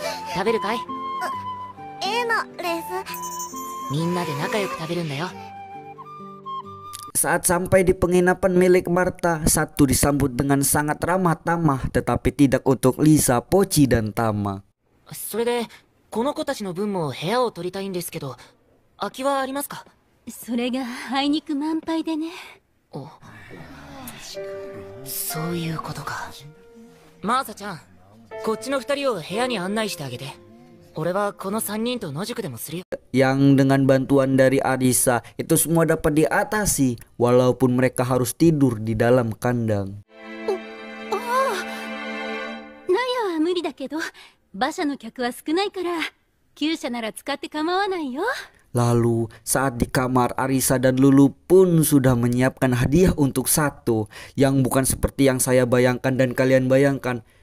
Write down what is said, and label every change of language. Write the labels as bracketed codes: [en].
[ja] 食べるかい？のです。みんなで仲良く食べるんだよ。 [id] Saat sampai di penginapan milik Martha, Sato disambut dengan sangat ramah tamah, tetapi tidak untuk Lisa, Pochi, dan Tama. [ja] それでこの子たちの分も部屋を取りたいんですけど、空きはありますか？それがあいにく満杯でね。お、そういうことか。マーサちゃん、こっちの2人を部屋に案内してあげて。俺はこの3人と野宿でもするよ。 [id] Yang dengan bantuan dari Arisa itu semua dapat diatasi walaupun mereka harus tidur di dalam kandang. [ja] 納屋は無理だけど馬車の客は少ないから厩舎なら使って構わないよ。 [id] Lalu saat di kamar, Arisa dan Lulu pun sudah menyiapkan hadiah untuk Sato yang bukan seperti yang saya bayangkan dan kalian bayangkan.